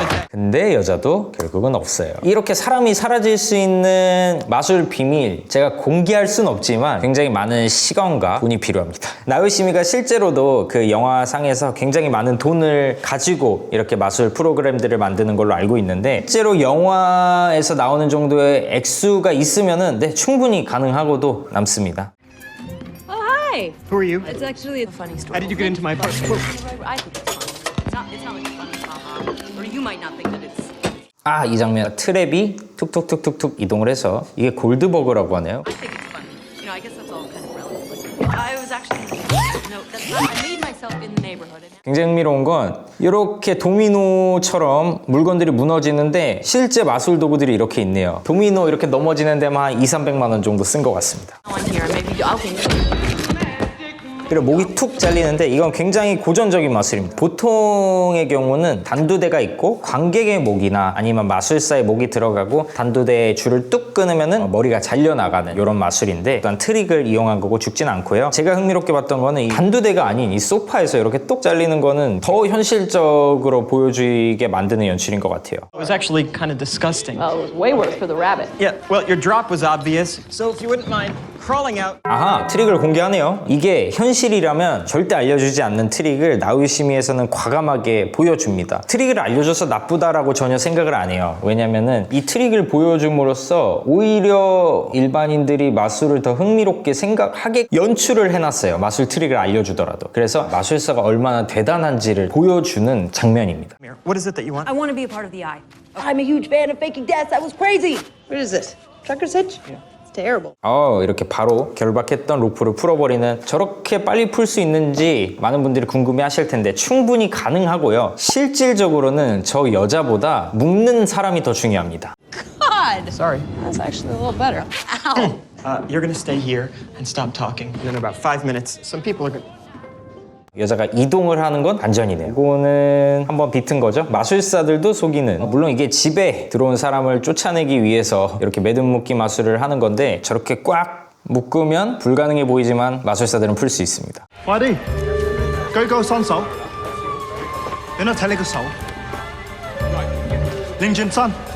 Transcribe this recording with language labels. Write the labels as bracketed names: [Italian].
[Korean] 근데 여자도 결국은 없어요. 이렇게 사람이 사라질 수 있는 마술 비밀, 제가 공개할 순 없지만 굉장히 많은 시간과 돈이 필요합니다. 나요시미가 실제로도 그 영화상에서 굉장히 많은 돈을 가지고 이렇게 마술 프로그램들을 만드는 걸로 알고 있는데, 실제로 영화에서 나오는 정도의 액수가 있으면은 네, 충분히 가능하고도 남습니다. [English] Hi. Who are you? It's actually a funny story. How did you get into my apartment? I think it's funny. It's not like a funny haha. Or you might not think that it's. [Korean] 이 장면, 트랩이 툭툭툭툭툭 이동을 해서 이게 골드버그라고 하네요. [English] I think it's funny. I guess that's all kind of relative. I was actually. No, that's not. I made myself in the neighborhood. [Korean] 굉장히 흥미로운 건 이렇게 도미노처럼 물건들이 무너지는데 실제 마술 도구들이 이렇게 있네요. 도미노 이렇게 넘어지는 데만 한 200~300만 원 정도 쓴 것 같습니다. [English] On here, maybe okay. [Korean] 그리고 목이 툭 잘리는데 이건 굉장히 고전적인 마술입니다. 보통의 경우는 단두대가 있고 관객의 목이나 아니면 마술사의 목이 들어가고 단두대에 줄을 뚝 끊으면은 머리가 잘려나가는 이런 마술인데, 일단 트릭을 이용한 거고 죽진 않고요. 제가 흥미롭게 봤던 거는 이 단두대가 아닌 이 소파에서 이렇게 뚝 잘리는 거는 더 현실적으로 보여주게 만드는 연출인 것 같아요. [English] It was actually kind of disgusting. Oh, it was way worse for the rabbit. Yeah, well, your drop was obvious, so if you wouldn't mind crawling out. [Korean] 아하, 트릭을 공개하네요. 이게 현실이라면 절대 알려주지 않는 트릭을 나우요시미에서는 과감하게 보여줍니다. 트릭을 알려줘서 나쁘다라고 전혀 생각을 안 해요. 왜냐면은 이 트릭을 보여줌으로써 오히려 일반인들이 마술을 더 흥미롭게 생각하게 연출을 해놨어요. 마술 트릭을 알려주더라도. 그래서 마술사가 얼마나 대단한지를 보여주는 장면입니다. [English] What is it that you want? I want to be a part of the eye. I'm a huge fan of faking deaths. I was crazy. What is this? Trucker's hitch? It's terrible. [Korean] 이렇게 바로 결박했던 로프를 풀어버리는, 저렇게 빨리 풀 수 있는지 많은 분들이 궁금해 하실 텐데 충분히 가능하고요. 실질적으로는 저 여자보다 묶는 사람이 더 중요합니다. [English] God. Sorry. That's actually a little better. Ow. You're gonna stay here and stop talking. In about 5 minutes, some people are gonna... [Korean] 여자가 이동을 하는 건 반전이네요. 이거는 한번 비튼 거죠. 마술사들도 속이는, 물론 이게 집에 들어온 사람을 쫓아내기 위해서 이렇게 매듭 묶기 마술을 하는 건데 저렇게 꽉 묶으면 불가능해 보이지만 마술사들은 풀 수 있습니다. [Cantonese] 快啲，舉高雙手，俾我睇你個手，擰轉身。